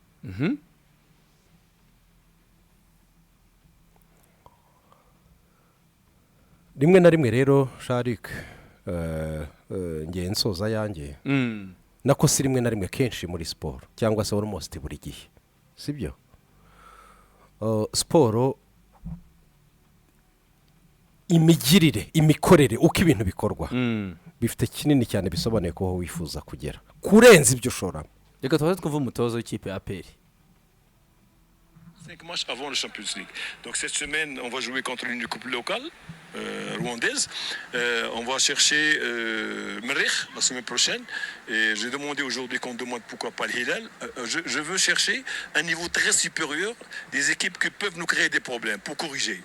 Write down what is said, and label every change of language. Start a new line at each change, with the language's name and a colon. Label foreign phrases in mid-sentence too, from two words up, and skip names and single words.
Kinyarwanda: rimwe na rimwe rero Sharik ngiye nsoza yanjye nako si rimwe na rimwe kenshi muri siporo cyangwa se almost buri gihe sibyo siporo imigirire imikorere uko ibintu bikorwa bifite kinini cyane bisobanuye ko wifuza kugera kurenza ibyo ushoramo. Reka twumve umutozo w'ikipe ya APR.
French: 5 matchs avant le Champions League. Donc cette semaine, on va jouer contre une coupe locale rwandaise. On va chercher Merih la semaine prochaine. Et j'ai demandé aujourd'hui qu'on demande pourquoi pas le Hilal. Je veux chercher un niveau très supérieur des équipes qui peuvent nous créer des problèmes pour corriger.